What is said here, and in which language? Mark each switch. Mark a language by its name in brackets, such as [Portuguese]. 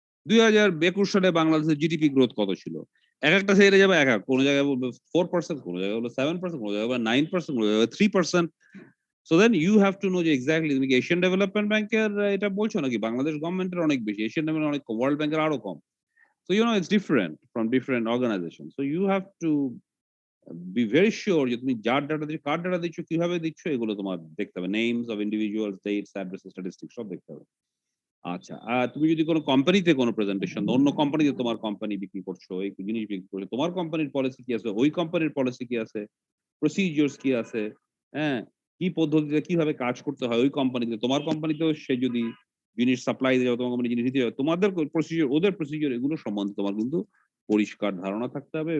[Bangla] 2021 সালে বাংলাদেশের GDP growth কত ছিল, এক একটা সাইডে যাবে এক এক, কোন জায়গায় বলবে 4%, কোন জায়গায় বলবে 7%, কোন জায়গায় বলবে 9%, কোন জায়গায় 3%। [English] so then you have to know [Bangla] যে এক্স্যাক্টলি তুমি কি এশিয়ান ডেভেলপমেন্ট ব্যাংকের এটা বলছো নাকি বাংলাদেশ গভর্নমেন্টের অনেক বেশি, এশিয়ান ডেভেলপমেন্ট অনেক কম, ওয়ার্ল্ড ব্যাংকের আরো কম। [English] So it's different from different organizations. So you have to be very sure [Bangla] যে তুমি যার ডাটা দিচ্ছ, কার ডাটা দিচ্ছ, কিভাবে দিচ্ছ, এগুলো তোমার দেখতে হবে। Names of individual, dates, address, statistics সব দেখতে হবে। আচ্ছা, আর তুমি যদি কোনো কোম্পানিতে কোনো প্রেজেন্টেশন, অন্য কোম্পানিতে তোমার কোম্পানি বিক্রি করছো, এই জিনিস বিক্রি করছো, তোমার কোম্পানির পলিসি কি আছে, ওই কোম্পানির পলিসি কি আছে, প্রসিজিওরস কি আছে, হ্যাঁ, কি পদ্ধতিতে কিভাবে কাজ করতে হয় ওই কোম্পানিতে, তোমার কোম্পানিতেও সে যদি জিনিস সাপ্লাই দেয়, তোমার কোম্পানি জিনিস দিতে যাবে, তোমাদের প্রসিজিওর, ওদের প্রসিজিওর, এগুলো সম্বন্ধে তোমার কিন্তু পরিষ্কার ধারণা থাকতে হবে।